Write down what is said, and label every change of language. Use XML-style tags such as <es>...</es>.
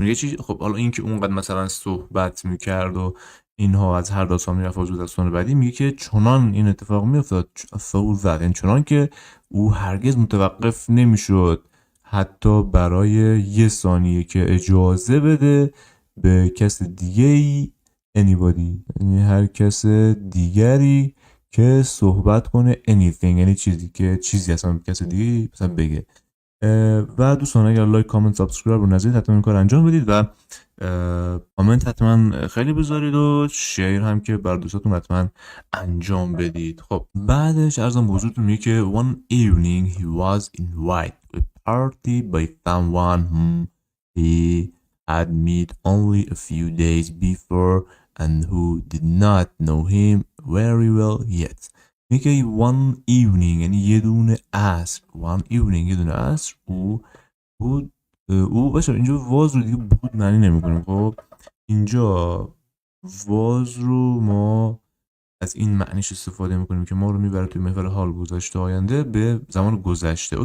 <fa>میگه چی؟ خب حالا این که اونقدر مثلا صحبت میکرد و اینها از هر داستان میرفت و داستان بعدی میگه که چنان این اتفاق میافتاد</fa> <en>so that</en> <fa>یعنی چنان که او هرگز متوقف نمیشد حتی برای یه ثانیه که اجازه بده به کس دیگه‌ای anybody یعنی هر کس دیگری که صحبت کنه anything یعنی چیزی اصلا کس دیگه‌ای مثلا بگه. و دوستان اگر لایک کامنت سابسکرایب رو نذارید حتما این کار انجام بدید و کامنت حتما خیلی بذارید و شیر هم که بر دوستاتون حتما انجام بدید. خب بعدش عرضم به حضورتون میگه که</fa> <en>one evening he was invited to a party by someone whom he had met only a few days before and who did not know him very well yet.</en> <fa>میگه</fa> <en>one evening</en> <fa>یعنی یه دونه عصر. one evening یه دونه عصر او باشه اینجا واز رو دیگه بود معنی نمی کنیم. خب اینجا واز رو ما از این معنیش استفاده میکنیم که ما رو میبره توی محور حال گذشته آینده به زمان گذشته.</fa>